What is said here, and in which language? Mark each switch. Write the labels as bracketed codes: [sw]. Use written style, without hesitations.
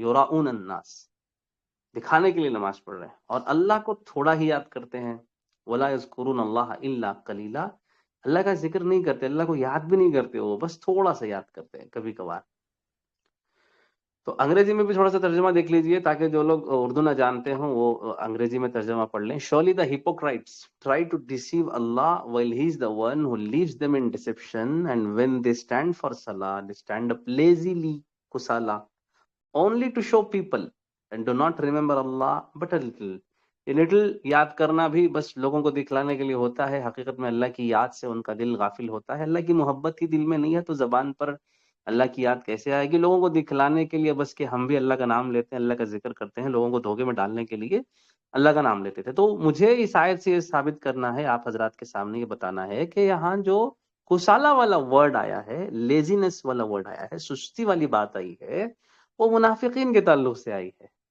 [ar] یراؤن الناس، [ur] دکھانے کے لیے نماز پڑھ رہے ہیں، اور اللہ کو تھوڑا ہی یاد کرتے ہیں. [ar] ولا یذکرون اللہ الا قلیلا، [ur] اللہ کا ذکر نہیں کرتے، اللہ کو یاد بھی نہیں کرتے، وہ بس تھوڑا سا یاد کرتے ہیں کبھی کبھار. تو انگریزی میں بھی تھوڑا سا ترجمہ دیکھ لیجئے تاکہ جو لوگ اردو نہ جانتے ہوں وہ انگریزی میں ترجمہ پڑھ لیں. [en] Surely the hypocrites try to deceive Allah while he is the one who leaves them in deception, and when they stand for salah they stand up lazily kusala only to show people and do not remember Allah but a little. [ur] یہ little یاد کرنا بھی بس لوگوں کو دکھلانے کے لیے ہوتا ہے. حقیقت میں اللہ کی یاد سے ان کا دل غافل ہوتا ہے. اللہ کی محبت ہی دل میں نہیں ہے تو زبان پر اللہ کی یاد کیسے آئے گی؟ لوگوں کو دکھلانے کے لیے بس کہ ہم بھی اللہ کا نام لیتے ہیں, اللہ کا ذکر کرتے ہیں, لوگوں کو دھوکے میں ڈالنے کے لیے اللہ کا نام لیتے تھے. تو مجھے اس آیت سے یہ ثابت کرنا ہے, آپ حضرات کے سامنے یہ بتانا ہے کہ یہاں جو کسالہ والا ورڈ آیا ہے, لیزینس والا ورڈ آیا ہے, سستی والی بات آئی ہے, وہ منافقین کے تعلق سے آئی ہے.